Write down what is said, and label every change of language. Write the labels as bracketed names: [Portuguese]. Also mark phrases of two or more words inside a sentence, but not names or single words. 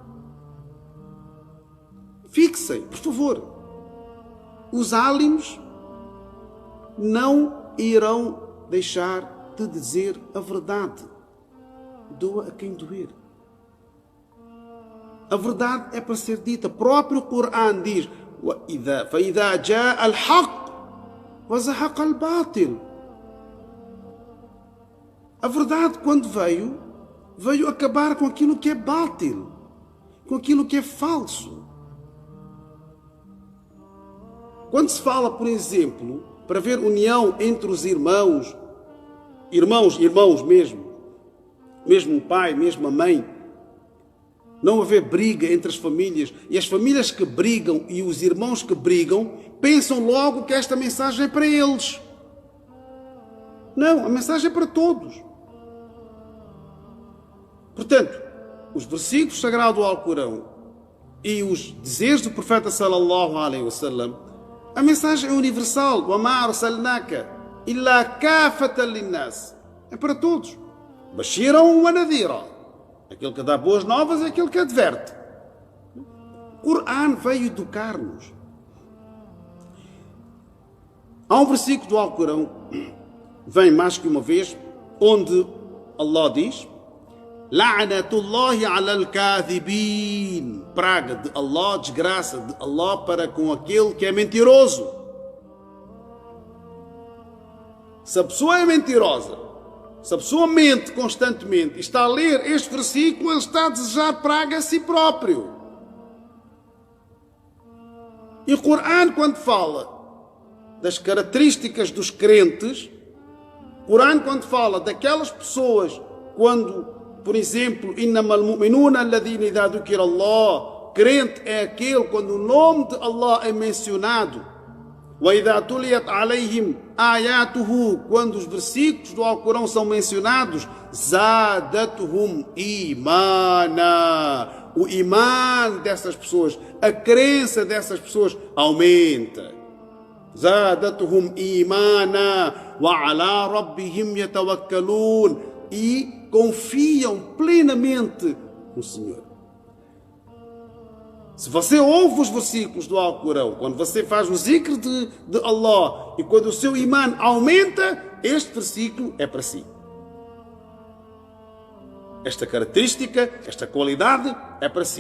[Portuguese] Fixem, por favor. Os álimos não irão deixar de dizer a verdade. Doa a quem doer. A verdade é para ser dita. O próprio Corão diz: [Arabic] فَإِذَا جَاءَ الْحَقُّ وَزَهَقَ الْبَاطِلُ. [Portuguese] A verdade, quando veio acabar com aquilo que é bátil, com aquilo que é falso. Quando se fala, por exemplo, para haver união entre os irmãos mesmo o pai, mesmo a mãe, não haver briga entre as famílias, e as famílias que brigam e os irmãos que brigam pensam logo que esta mensagem é para eles. Não, a mensagem é para todos. Portanto, os versículos sagrados do Alcorão e os dizeres do profeta [Arabic] صلى الله عليه وسلم, [Portuguese] a mensagem é universal. [Arabic] وَمَا أَرْسَلْنَاكَ إِلَّا كَافَةً لِلنَّاسِ. [Portuguese] É para todos. [Arabic] بَشِيرًا وَنَذِيرًا. [Portuguese] Aquele que dá boas novas é aquele que adverte. O Corão veio educar-nos. Há um versículo do Alcorão, vem mais que uma vez, onde Allah diz: [Arabic] لعنة الله على الكاذبين. [Portuguese] Praga de Allah, desgraça de Allah para com aquele que é mentiroso. Se a pessoa é mentirosa, se a pessoa mente constantemente e está a ler este versículo, ele está a desejar praga a si próprio. E o Corão, quando fala das características dos crentes, o Corão, quando fala daquelas pessoas, quando, por exemplo, [Arabic] إنما المؤمنون الذين إذا ذكر الله, [Portuguese] crente é aquele quando o nome de Allah é mencionado. [Arabic] وإذا تليت عليهم آياته, [Portuguese] quando os versículos do Alcorão são mencionados, [Arabic] زادتهم إيمانا. [Portuguese] O iman dessas pessoas, a crença dessas pessoas aumenta. [Arabic] زادتهم إيمانا وعلى ربهم يتوكلون. [Portuguese] E confiam plenamente no Senhor. Se você ouve os versículos do Alcorão, quando você faz o zikr de Allah e quando o seu imã aumenta, este versículo é para si. Esta característica, esta qualidade é para si.